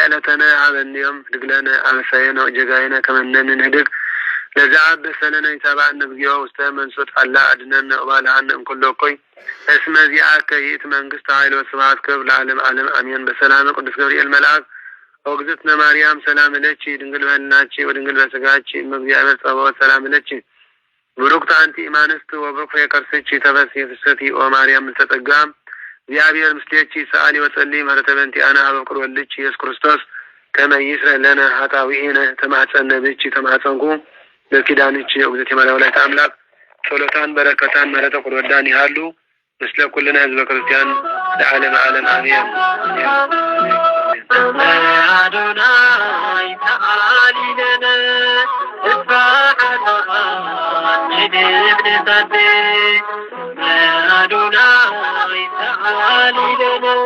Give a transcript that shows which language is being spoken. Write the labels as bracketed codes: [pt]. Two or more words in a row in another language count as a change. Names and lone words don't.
[gez] ዕለተነ ሀበነ ዮም ህድግ አበሳየነ ወጌጋየነ ከመ ንሕነግ ለዘአበሰለነ ይትባአነ እግዚኦ ውስተ መንሱት አላ አድኅነነ ወባልሐነ እምኩሉ እኩይ እስመ ዚአከ ይእቲ መንግስት ኃይል ወስብሐት ክብር ለዓለመ ዓለም አሜን። በሰላም ቅዱስ ገብርኤል መልአክ ወእግዝእትነ ማርያም ሰላም ለኪ ድንግል በሕሊናኪ ወድንግል በሥጋኪ እመ እግዚአብሔር ጸባኦት ሰላም ለኪ ቡሩክት አንቲ እማንስት ወቡሩክ ፍሬ ከርሥኪ ተፈሥሒ ፍስሕቲ ኦ ማርያም ምልዕተ ጸጋ እግዚአብሔር ምስሌኪ ሰአሊ ወጸልዪ ምሕረተ በእንቲአነ ኀበ ፍቁር ወልድኪ ኢየሱስ ክርስቶስ ከመ ይስረይ ለነ ኃጣውኢነ ተማኅፀነ ብኪ ተማኅፀንኩ በኪዳንኪ እግዝእትየ ማርያም ወላዲተ አምላክ ጸሎታን በረከታን ምሕረተ ቁር ወዳን ይሃሉ ምስለ ኩልነ ህዝበ ክርስቲያን ለዓለመ ዓለም አሜን። አዶናይ ተዓሊ ለነ አዶናይ ተዓሊ ለነ